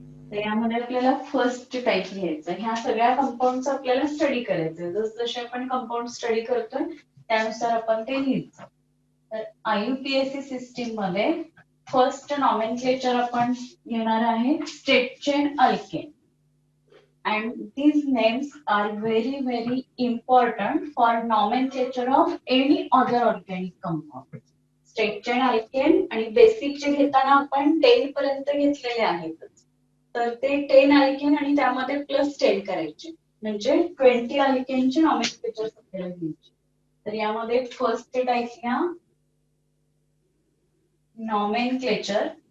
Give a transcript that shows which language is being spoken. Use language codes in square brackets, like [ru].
[mr] तर यामध्ये आपल्याला फर्स्ट टाइप घ्यायचं. ह्या सगळ्या कंपाऊंडचा आपल्याला स्टडी करायचं. जसजसे आपण कंपाऊंड स्टडी करतोय त्यानुसार आपण ते लिहायचं. तर IUPAC सिस्टीम मध्ये फर्स्ट नॉमेनक्लेचर आपण घेणार आहे straight chain alkane. [en] And these names are very very important for nomenclature of any other organic compound. [mr] Straight chain alkane आणि बेसिक जे घेताना आपण 10 पर्यंत घेतलेले आहेत. तर ते 10 अल्केन आणि त्यामध्ये प्लस 10 करायचे म्हणजे 20 अल्केनचे नॉमेनक्लेचर आपल्याला घ्यायचे. तर यामध्ये फर्स्ट टाइप घ्या नॉमेनक्लेचर